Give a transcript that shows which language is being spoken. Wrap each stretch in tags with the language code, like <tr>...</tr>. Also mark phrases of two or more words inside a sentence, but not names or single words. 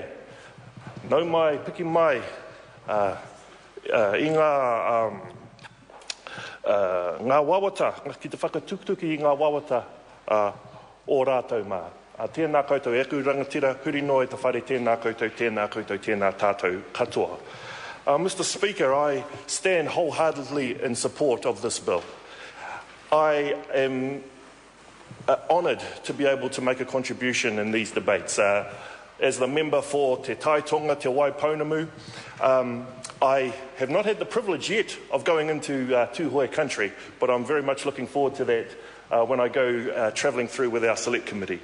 <mi>Nau mai, piki mai, i ngā wawata, ki te whakatuktuki i ngā wawata o rātou mā. Tēnā koutou, e aku rangatira, huri no e te whare tēnā koutou, tēnā tātou katoa.</mi> <en>Mr. Speaker, I stand wholeheartedly in support of this bill. I am honoured to be able to make a contribution in these debates. As the member for Te Taitonga, Te Waipounamu, I have not had the privilege yet of going into Tuhoe country, but I'm very much looking forward to that when I go travelling through with our select committee.</en>